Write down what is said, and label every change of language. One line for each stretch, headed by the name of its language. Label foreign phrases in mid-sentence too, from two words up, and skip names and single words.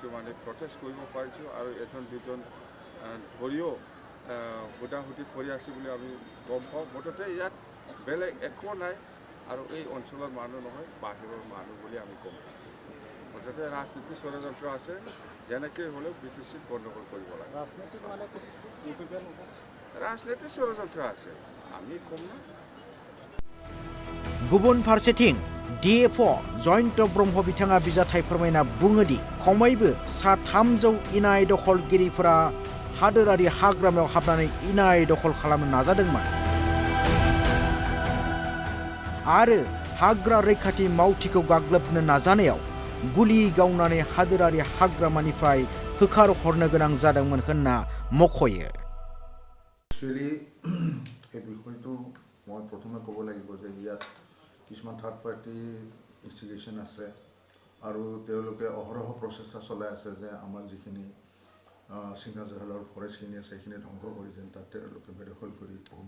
Assamese: মানে প্ৰটেষ্ট কৰিব পাৰিছোঁ আৰু এজন দুজন ধৰিও হুদাহুদি কৰি আছে বুলি আমি গম পাওঁ মুঠতে ইয়াত বেলেগ একো নাই আৰু এই অঞ্চলৰ মানুহ নহয় বাহিৰৰ মানুহ বুলি আমি গম পাওঁ মুঠতে ৰাজনীতি ষড়যন্ত্ৰ আছে যেনেকৈ হ'লেও বিটিচিত গণ্ডগোল কৰিব লাগে ৰাজনীতি ষড়যন্ত্ৰ আছে আমি কম না
Bodo: गुबुन फारसेथिं DFO जयन्त ब्रह्म बिथाङा बिजाथाइ फोरमायना बुङोदि खमैबो सा 300 इनाय दखलगिरिफोरा हादोरारि हाग्रामायाव हाबनानै इनाय दखल खालामनो नाजादोंमोन आरो हाग्रा रैखाथि मावथिखौ गाग्लोबनो नाजानायाव गुलि गावनानै हादोरारि हाग्रामानिफ्राय होखारहरनो गोनां जादोंमोन होनना मख'यो
Assamese: एक्चुअली এই বিষয়টো মই প্ৰথমে ক'ব লাগিব যে ইয়াত কিছুমান থাৰ্ড পাৰ্টি ইনষ্টিগেশ্যন আছে আৰু তেওঁলোকে অহৰহ প্ৰচেষ্টা চলাই আছে যে আমাৰ যিখিনি সিকনা জহলৰ ফৰেষ্টখিনি আছে সেইখিনি ধ্বংস কৰি যেন তাত তেওঁলোকে বেদখল কৰি ভূমি